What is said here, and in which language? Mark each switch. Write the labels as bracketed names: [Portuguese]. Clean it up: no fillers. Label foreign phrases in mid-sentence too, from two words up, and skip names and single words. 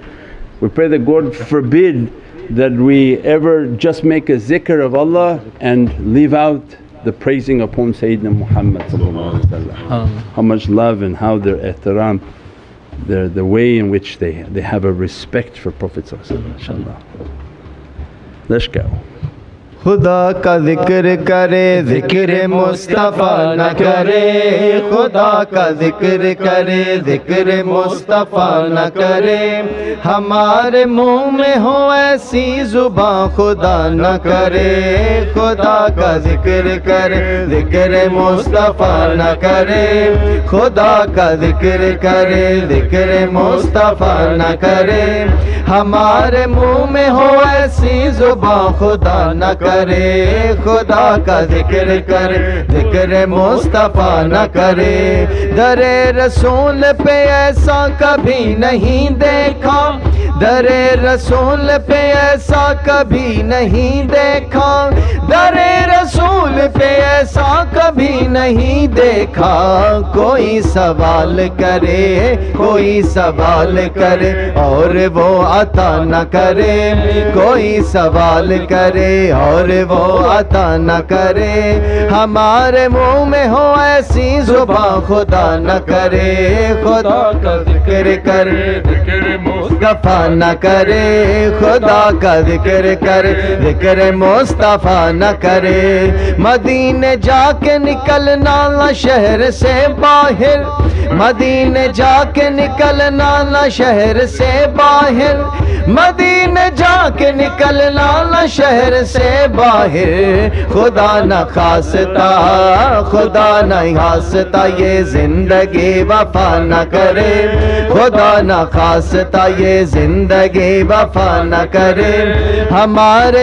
[English] We pray that God forbid that we ever just make a zikr of Allah and leave out the praising upon Sayyidina Muhammad. How much love and how their ihtiram, the way in which they have a respect for Prophet [Arabic] إن شاء الله. [English] Let's go. [Urdu] خدا کا ذکر کرے ذکر مصطفیٰ نہ کرے، خدا کا ذکر کرے ذکر مصطفیٰ نہ کرے, ہمارے منہ میں ہو ایسی زبان خدا نہ کرے. خدا کا ذکر کرے ذکر مصطفیٰ نہ کرے، خدا کا ذکر کرے ذکر مصطفیٰ نہ کرے, ہمارے منہ میں ہو ایسی زبان خدا نہ کرے. خدا کا ذکر کرے ذکر مصطفیٰ نہ کرے، درِ رسول پہ ایسا کبھی نہیں دیکھا، درِ رسول پہ ایسا کبھی نہیں دیکھا، درِ رسول پہ ایسا کبھی نہیں دیکھا. کوئی سوال کرے کوئی سوال کرے اور وہ عطا نہ کرے، کوئی سوال کرے اور وہ عطا نہ کرے، ہمارے منہ میں ہو ایسی زبان خدا نہ کرے. خدا کا ذکر کرے ذکر مصطفیٰ نہ کرے، خدا کا ذکر کرے ذکر مصطفیٰ نہ کرے. مدینے جا کے نکلنا نہ شہر سے باہر، مدینے جا کے نکلنا نہ شہر سے باہر, مدینے جا کے نکلنا نہ شہر سے باہر، خدا نہ خواستہ خدا نہ خواستہ یہ زندگی وفا نہ کرے، خدا نہ خواستہ یہ زندگی وفا نہ کرے، ہمارے